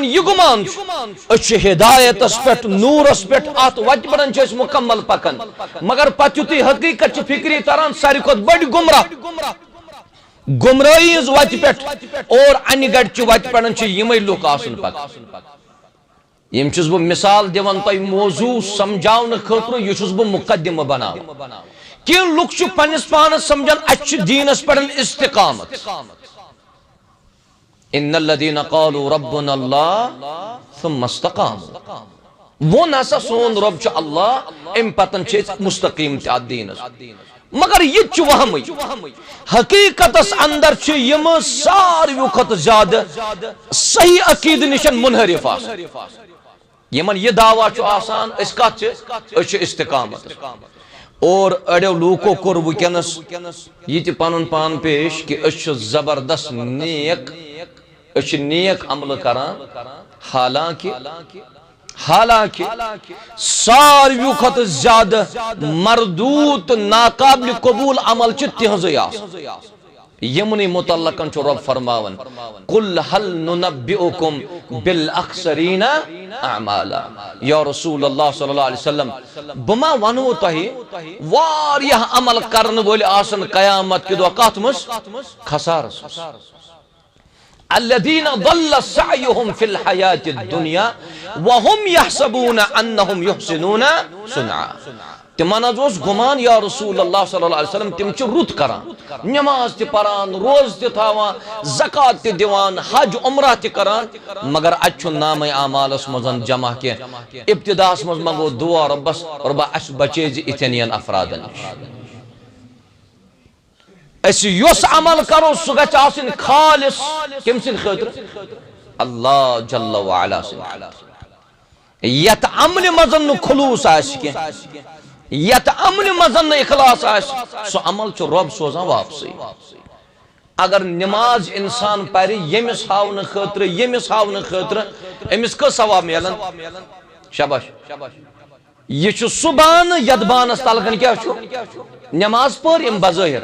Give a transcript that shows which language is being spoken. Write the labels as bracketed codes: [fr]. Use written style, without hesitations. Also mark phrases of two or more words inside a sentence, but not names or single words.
[ks] یہِ گُمان چھُ أسۍ چھِ ہدایتس پٮ۪ٹھ نوٗرس پٮ۪ٹھ اتھ وتہِ پٮ۪ٹھ چھِ أسۍ مکمل پکان مگر پتہٕ یُتھُے حقیقت چھِ فکری تران ساروی کھۄتہٕ بٔڑ گمراہ گمرٲہی ہٕنٛز وتہِ پٮ۪ٹھ اور انہِ گڑچہِ وتہِ پٮ۪ٹھ چھِ یِمے لُکھ آسان پکان یم چھُس بہٕ مثال دِوان تۄہہِ موضوع سمجھاونہٕ خٲطرٕ یہِ چھُس بہٕ مقدمہٕ بناوان کینٛہہ لُکھ چھِ پننس پانس سمجھان اسہِ چھُ دیٖنس پٮ۪ٹھ استقامت [ar] ان الذين قالوا ربنا الله ثم استقاموا [ks] وہ نسا سون رب چھُ اللہ امہِ پتن چھِ أسۍ مستقیم تہِ اتھ دیٖنس مگر یہ چھُ وہمٕے حقیقتس اندر چھِ یم ساروی کھۄتہٕ زیادٕ صحیح عقیدٕ نِشن منحرف آسان یمن یہ دعویٰ چھُ آسان أسۍ کتھ چھِ أسۍ چھِ استقامت اور اڑیو لوکو کوٚر وٕنکیٚنس یہ تہِ پنُن پان پیش کہ أسۍ چھِ زبردست نیک أسۍ چھِ نیک عملہٕ کران حالانکہ ساروی کھۄتہٕ زیادٕ مردود تہٕ ناقابل قبول عمل چھِ تِہنٛزٕے آسان یمنٕے متعلقن چھُ رب فرماوان [ar] قل هل ننبئكم بالاخسرین اعمالا یا رسول اللہ صلی اللہ علیہ وسلم [ks] بہٕ ما ونو تۄہہِ واریاہ عمل کرن وٲلۍ آسن قیامت کہِ دۄہ کتھ منٛز خسارس [ar] الذين ضل سعيهم في الحياة الدنيا وهم يحسبون أنهم يحسنون صنعا [ks] تمن اوس گمان [ar] یا رسول اللہ صلی اللہ علیہ وسلم [ks] تم چھ رت کران نماز تہ پران روز تہ تھاوان زکات تہ دیوان حج عمرہ تہ کران مگر اتھ نام اعمالس مزن جمع کی ابتداس مز منگو دعا ربس ربا اس بچے اتنین افرادن اس یس عمل کرو سہ گژھِ آسن خالص کم سن خاطر [ar] اللہ جل وعلا [ks] سن یت عمل مزن خلوص آس کی یت عمل مزن اخلاص آس سو عمل چھ رب سوزان واپسی اگر نماز انسان پرِ یمس ہاون خاطر امس کس ثواب ملن شاباش یہ چھ سبحان یت بانس تلکن کیا چھ نماز پور ام بظاہر